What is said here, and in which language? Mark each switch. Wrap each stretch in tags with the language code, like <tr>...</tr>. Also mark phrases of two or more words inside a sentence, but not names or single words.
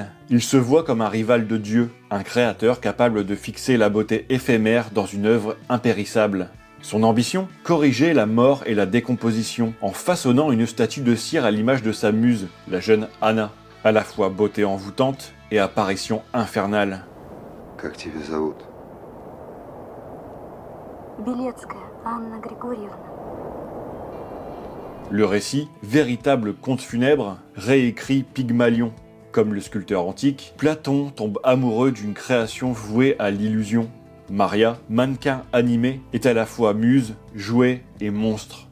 <fr>Il se voit comme un rival de Dieu, un créateur capable de fixer la beauté éphémère dans une œuvre impérissable. Son ambition ? Corriger la mort et la décomposition, en façonnant une statue de cire à l'image de sa muse, la jeune Anna, à la fois beauté envoûtante et apparition infernale.</fr> <ru>Как тебя зовут? Белецкая Анна Григорьевна.</ru> <fr>Le récit, véritable conte funèbre, réécrit Pygmalion. Comme le sculpteur antique, Platon tombe amoureux d'une création vouée à l'illusion. Maria, mannequin animé, est à la fois muse, jouet et monstre.</fr>